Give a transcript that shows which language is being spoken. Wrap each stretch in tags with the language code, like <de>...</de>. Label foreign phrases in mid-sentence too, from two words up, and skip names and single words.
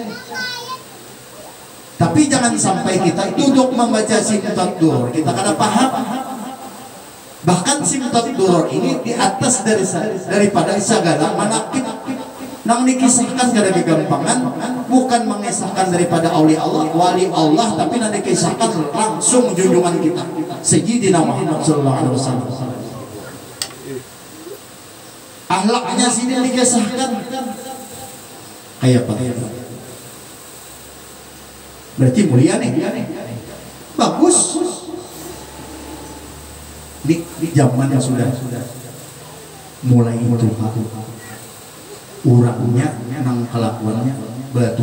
<bjn>Tapi jangan sampai kita duduk membaca Simtat Duror kita kada paham. Bahkan Simtat Duror ini di atas daripada segala manakib nang dikisahkan kada kegampangan, bukan mengisahkan daripada aulia Allah, wali Allah, tapi nang dikisahkan langsung junjungan kita Sayyidina Muhammad</bjn> <ar>صلى الله عليه وسلم.</ar> <bjn>Akhlaknya sini dikisahkan kayak apa? Berarti mulia nih. Bagus. Di zaman yang sudah mulai itu urangnya nang kelakuannya batu.</bjn>